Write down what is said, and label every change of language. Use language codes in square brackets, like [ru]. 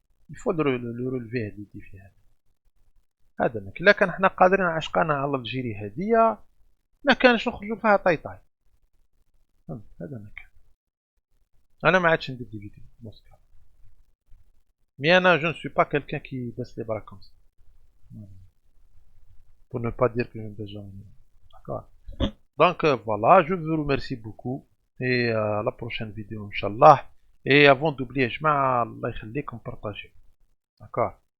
[fr] Il faut le relever le défi. [ar] هذا إلا كان حنا قادرين عشقانا على الجيري هدية ما كانش نخرجوا فيها طايطاي. هذا ما كان. أنا ما عادش ندير دي فيديو موسكا. [fr] Mais Anna, je ne suis pas quelqu'un qui baisse les bras comme ça. Pour ne pas dire que je me baisse jamais. D'accord. Donc voilà, je vous remercie beaucoup. Et à la prochaine vidéo, Inch'Allah. Et avant d'oublier, Allah يخليكم partagez. D'accord.